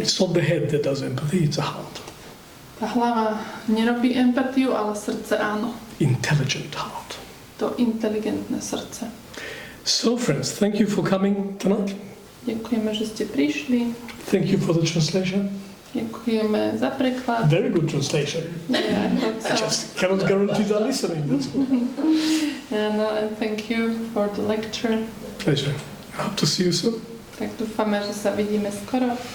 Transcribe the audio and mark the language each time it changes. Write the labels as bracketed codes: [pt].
[en] It's not the head that does empathy, it's the heart. [sk] Tá hlava nerobí empatiu, ale srdce áno. [en] Intelligent heart. [sk] To inteligentné srdce. [en] So friends, thank you for coming tonight. [sk] Ďakujeme, že ste prišli. [en] Thank you for the translation. [sk] Ďakujeme za preklad. [en] Very good translation. I just cannot guarantee the listening. That's all. And thank you for the lecture. Pleasure. I hope to see you soon. [sk] Tak dúfame, že sa vidíme skoro.